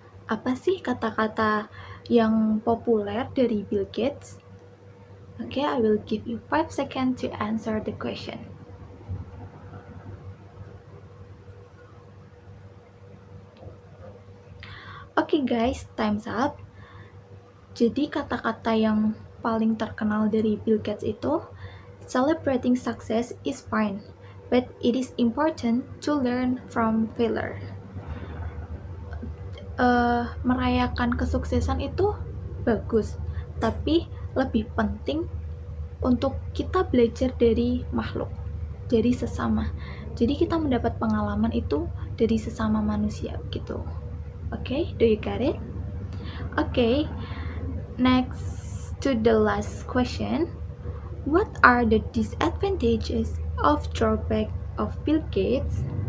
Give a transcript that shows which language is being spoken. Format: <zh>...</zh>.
<id>Apa sih kata-kata yang populer dari Bill Gates?</id> <en>Okay, I will give you 5 seconds to answer the question. Okay guys, time's up.</en> <id>Jadi kata-kata yang paling terkenal dari Bill Gates itu,</id> <en>celebrating success is fine, but it is important to learn from failure.</en> <id>Merayakan kesuksesan itu bagus, tapi lebih penting untuk kita belajar dari makhluk, dari sesama. Jadi kita mendapat pengalaman itu dari sesama manusia gitu.</id> <en>Okay, do you get it? Okay, next to the last question. What are the disadvantages of drawback of Bill Gates?</en>